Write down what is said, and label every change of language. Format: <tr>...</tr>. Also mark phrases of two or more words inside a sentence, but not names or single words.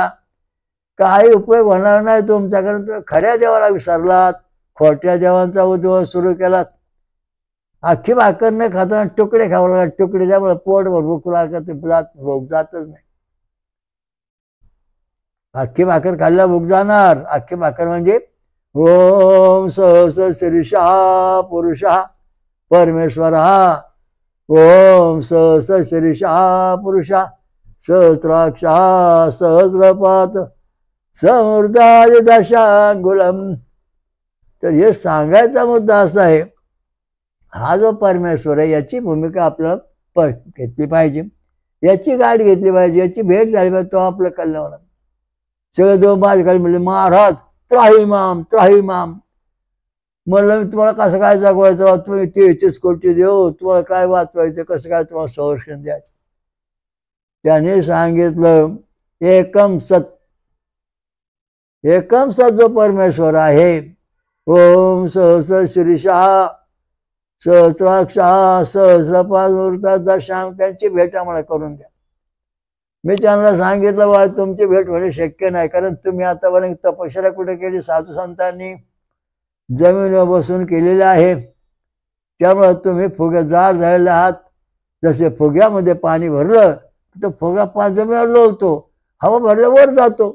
<mr>काही उपयोग होणार नाही तुमचा, कारण तुम्ही खऱ्या देवाला विसरलात, खोट्या देवांचा उद्योग सुरू केलात. अख्खी भाकर न खाताना तुकडे खावं लागतात. तुकडे त्यामुळे पोटभर भूक लागत, भूक जातच नाही. अख्खी भाकर खाल्ल्या भूक जाणार. अख्खी भाकर म्हणजे</mr> <sa>ओम सहस शीर्षा पुरुषा</sa> <mr>परमेश्वर.</mr> <sa>ओम सहस शीर्षा पुरुषा सहस्राक्षा सहस्रपात समृद्धाय दशांगुलम.</sa> <mr>तर हे सांगायचा मुद्दा असा आहे, हा जो परमेश्वर आहे याची भूमिका आपल्याला घेतली पाहिजे, याची गाठ घेतली पाहिजे, याची भेट झाली पाहिजे, तो आपलं कल्याण होणार. सगळे देव माझ्याकडे म्हणले महाराज</mr> <sa>त्राहिमाम त्राहिमाम.</sa> <mr>म्हणलं मी तुम्हाला कसं काय जगवायचं, तुम्ही 33 कोटी देव, तुम्हाला काय वाचवायचं, कसं काय तुम्हाला संरक्षण द्यायचं. त्याने सांगितलं</mr> <sa>एकम सत. एकम सत</sa> <mr>जो परमेश्वर आहे,</mr> <sa>ओम सहस शीर्षा सहस्राक्षा सहस्रपात दशांग,</sa> <mr>त्यांची भेट आम्हाला करून द्या. मी त्यांना सांगितलं बा तुमची भेट होणे शक्य नाही, कारण तुम्ही आतापर्यंत तपश्चर्या कुठे केली, साधू संतांनी जमिनीवर बसून केलेले आहे. त्यामुळे तुम्ही फुग्या जाड झालेले आहात. जसे फुग्यामध्ये पाणी भरलं तर फुगा जमिनीवर लोळतो, हवा भरल्यावर जातो.</mr>